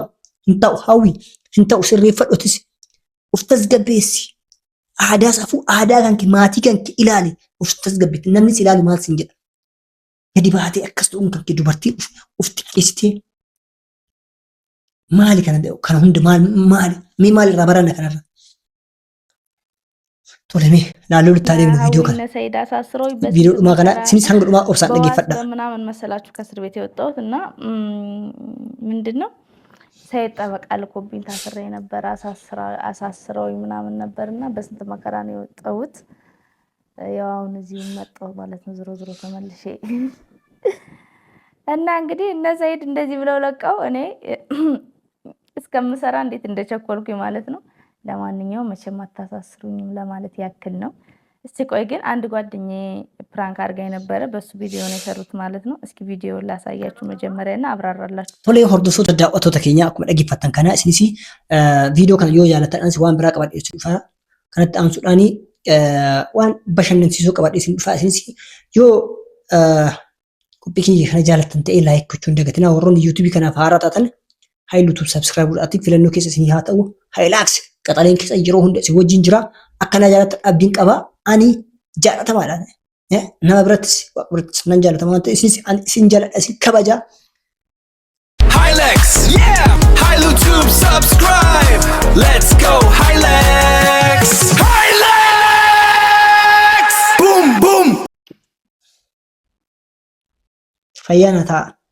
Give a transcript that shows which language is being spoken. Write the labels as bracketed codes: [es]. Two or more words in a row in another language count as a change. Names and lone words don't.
[om] Hintau hawwi hintau sirreeffadhotis of tasgabbeessi aadaa safuu aadaa kanke maatii kanke ilaali of tasgabbeetti namni si ilaalu maal sin jedha gadi baatee akkas ta'uun kanke dubartiin of xiqqeessitee maali kana hunda maali mee maal irraa baranna kanarra tole mee laaloo litti adeemnu viidiyoo kana viidiyoo dhumaa kana sinis hanga dhumaa obsaan dhaggeeffadha [am] ምናምን መሰላችሁ ከእስር ቤት የወጣሁት እና ምንድነው ሰይድ ጠበቃ ልኮብኝ ታስሬ ነበር አሳስረውኝ ምናምን ነበርና በስንት መከራ ነው የወጣሁት ያው አሁን እዚህ መጣሁ ማለት ነው ዝሮ ተመልሼ እና እንግዲህ እነ ሰይድ እንደዚህ ብለው ለቀው እኔ እስከምሰራ እንዴት እንደቸኮልኩኝ ማለት ነው ለማንኛውም መቼም አታሳስሩኝም ለማለት ያክል ነው እስቲ ቆይ ግን አንድ ጓደኛዬ ፕራንክ አድርጋኝ ነበር በሱ ቪዲዮ ነው የሰሩት ማለት ነው እስኪ ቪዲዮ ላሳያችሁ መጀመሪያና አብራራላችሁ [om] ቶሎ hordoftoota daawwattoota keenya akkuma dhaggeeffattan kana isinis viidiyoo kana yoo jaallattan waan biraa qabadhee isin dhufa kanatti aansuudhaan waan bashannansiisoo qabadhee isin dhufa isinis yoo qophii kiyya kana jaallattan ta'e laayik gochuun dagatina warroonni yuutuubii kanaaf haaraa taatan haayiluutuub sabskiraayib godhaatti filannoo keessa isin haa ta'u haayilaaks qaxaleen keessa yeroo hunda isin wajjin jira akkana jaallattan abdiin qaba ani jaalatamaadha nama biratti nan jaalatama waan ta'eef isin jaaladha isin kabaja [en] Hilex yeah Hailutuube subscribe let's go Hilex boom boom [om] fayyaana ta'a